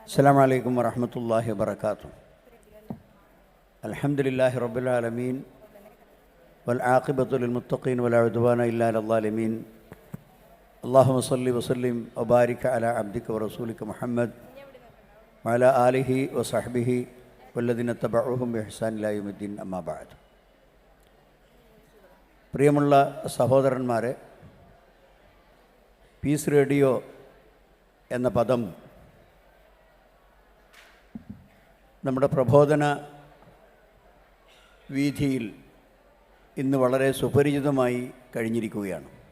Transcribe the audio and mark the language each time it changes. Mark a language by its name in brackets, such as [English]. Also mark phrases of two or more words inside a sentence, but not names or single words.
[Arabic] السلام عليكم ورحمة الله وبركاته. الحمد لله رب العالمين والعاقبة للمتقين ولا عدوان إلا على الظالمين. اللهم صل وسلم وبارك على عبدك ورسولك محمد وعلى آله وصحبه والذين اتبعوهم بإحسان إلى يوم الدين. أما بعد. [Malayalam] പ്രിയമുള്ള സഹോദരന്മാരെ, പീസ് റേഡിയോ എന്ന പദം നമ്മുടെ പ്രബോധന വീഥിയിൽ ഇന്ന് വളരെ സുപരിചിതമായി കഴിഞ്ഞിരിക്കുകയാണ്.